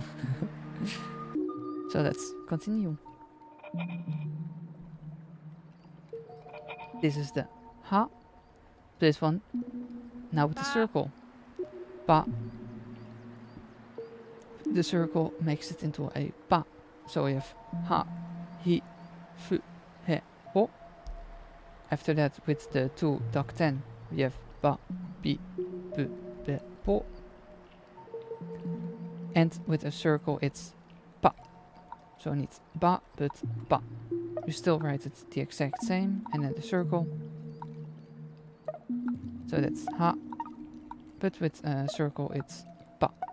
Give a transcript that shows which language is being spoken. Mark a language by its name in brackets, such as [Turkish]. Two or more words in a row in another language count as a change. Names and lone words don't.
[English] So let's continue. This is the ha. This one. Now with the circle. Ba. The circle makes it into a ba. So we have ha, hi, fu, he, ho. After that, with the two dakten, we have ba, bi, bu, be, po. And with a circle, it's pa. So it's ba, but ba. You still write it the exact same, and then the circle. So that's ha. But with a circle, it's pa.